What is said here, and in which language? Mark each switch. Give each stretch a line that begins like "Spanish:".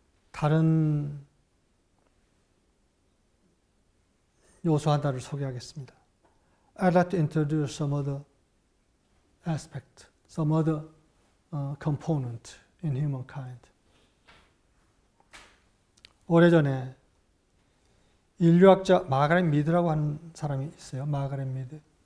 Korean: 다른 요소 하나를 소개하겠습니다.
English: I'd like to introduce some other aspect, some other component in humankind.
Korean: 오래전에 인류학자 마가렛 미드라고 하는 사람이 있어요. 마가렛 미드.